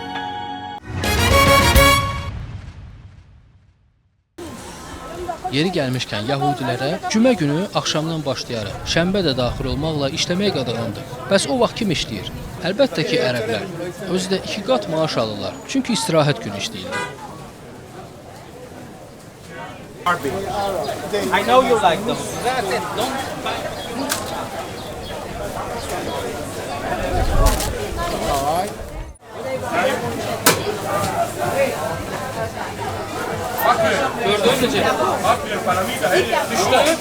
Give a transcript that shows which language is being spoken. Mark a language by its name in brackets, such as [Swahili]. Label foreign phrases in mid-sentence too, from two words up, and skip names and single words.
[Azerbaijani] Yeri gəlmişkən yahudilərə cümə günü axşamdan başlayaraq şənbə də daxil olmaqla işləmək qadağandır. Bəs o vaxt kim işləyir? Əlbəttə ki, ərəblər. Özü də 2 qat maaş alırlar. Çünki istirahət günü işləyirlər. [English] I know you like them. That's it. Don't fight. [Azerbaijani] Gördün mü? Düştü.